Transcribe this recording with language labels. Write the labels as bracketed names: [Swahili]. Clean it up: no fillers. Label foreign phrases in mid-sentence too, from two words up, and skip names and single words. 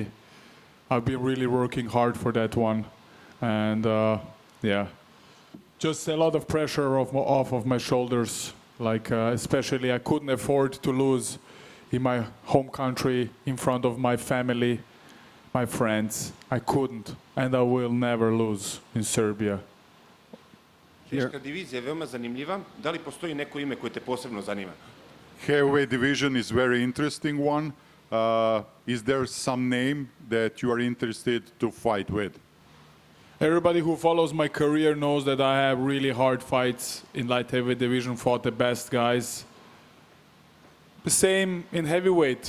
[English] I've been really working hard for that one, and just a lot of pressure off of my shoulders. Like especially, I couldn't afford to lose in my home country in front of my family, my friends. I couldn't, and I will never lose in Serbia. [Serbian] Teška divizija je veoma zanimljiva. Da li postoji neko ime koje te posebno zanima? [English] Heavyweight division is very interesting one. Is there some name that you are interested to fight with? Everybody who follows my career knows that I have really hard fights in light heavyweight division, fought the best guys. The same in heavyweight.